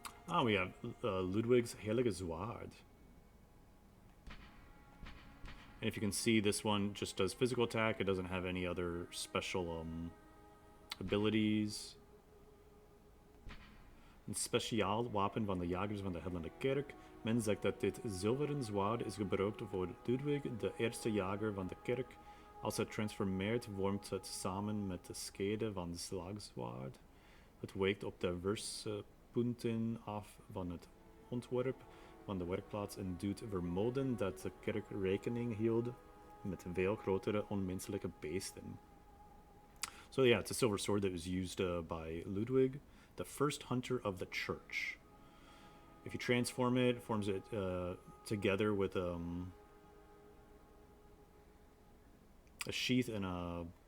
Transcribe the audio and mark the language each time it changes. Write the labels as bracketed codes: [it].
[en] Oh, we have Ludwig's Heilige Zwaard. And if you can see, this one just does physical attack. It doesn't have any other special abilities. [nl] Een speciaal wapen van de jagers van de Hellende Kerk. Men zegt dat dit zilveren zwaard is gebruikt voor Ludwig, de eerste jager van de kerk. Als het transformeert, vormt het samen met de schede van de slagzwaard. Het wijkt op diverse punten af van het ontwerp van de werkplaats en doet vermoeden dat de kerk rekening hield met veel grotere onmenselijke beesten. [en] So yeah, it's a silver sword that was used by Ludwig, the first hunter of the church. If you transform it, forms it together with a sheath and a...